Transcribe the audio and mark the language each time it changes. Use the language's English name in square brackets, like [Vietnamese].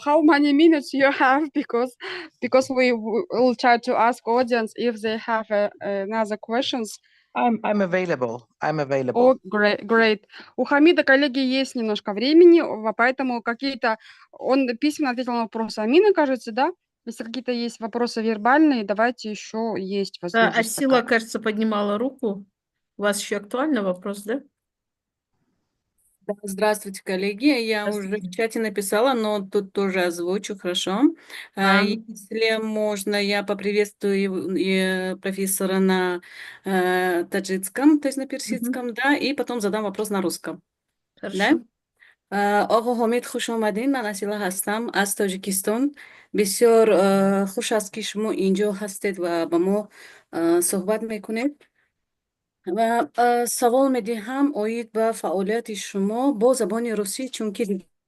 [English] How many minutes you have? Because we will try to ask audience if they have another questions. I'm available. Oh, great. [Russian] У Хамида, коллеги, есть немножко времени, поэтому он письменно ответил на вопросы Амины, кажется, да? Если какие-то есть вопросы вербальные, давайте еще есть возможность. Асила, кажется, поднимала руку. У вас еще актуальный вопрос, да? Да, здравствуйте, коллеги. Я уже в чате написала, но тут тоже озвучу, хорошо. Если можно, я поприветствую профессора на таджикском, то есть на персидском, да, и потом задам вопрос на русском. Хорошо. [Persian] Да? آقا حمید خوش آمدین. من اسیلا هستم از تاجیکستان. بسیار خوش است که شما اینجا هستید و با ما صحبت میکنید. و سوال میدهم اوید به فعالیت شما با زبان روسی چون که